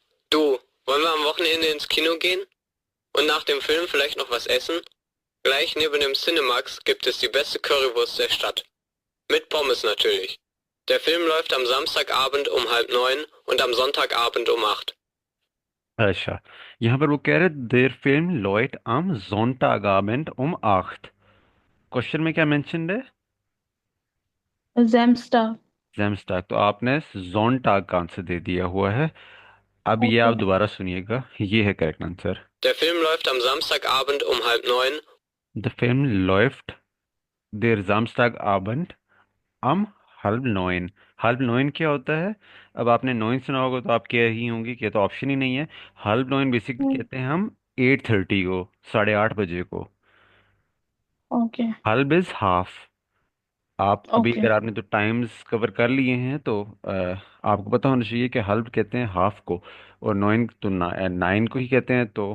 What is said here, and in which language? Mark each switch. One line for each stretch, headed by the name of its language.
German: Du, wollen wir am Wochenende ins Kino gehen? Und nach dem Film vielleicht noch was essen? Gleich neben dem Cinemax gibt es die beste Currywurst der Stadt. Mit Pommes natürlich. Der Film läuft am Samstagabend um 8:30 und am Sonntagabend um 8.
Hindi: अच्छा, यहाँ पर वो कह रहे
German: देर फिल्म लॉयट आम Sonntagabend um 8।
Hindi: Question में क्या mention है?
German: जेमस्टा।
Hindi: जैमस्टाग, तो आपने जोनटाग का आंसर दे दिया हुआ है। अब ये ओके। आप दोबारा सुनिएगा, ये है correct answer.
German: Der Film läuft am Samstagabend um 8:30. द फिल्म läuft der Samstagabend am halb 9।
Hindi: halb 9 क्या होता है? अब आपने 9 सुना होगा तो आप कह ही होंगे कि ये तो ऑप्शन ही नहीं है। halb 9 बेसिकली कहते हैं हम 8:30 को, 8:30 बजे को। ओके। halb is half. आप अभी ओके। अगर आपने तो टाइम्स कवर कर लिए हैं तो आपको पता होना चाहिए कि halb कहते हैं हाफ को, और 9 तो 9 को ही कहते हैं, तो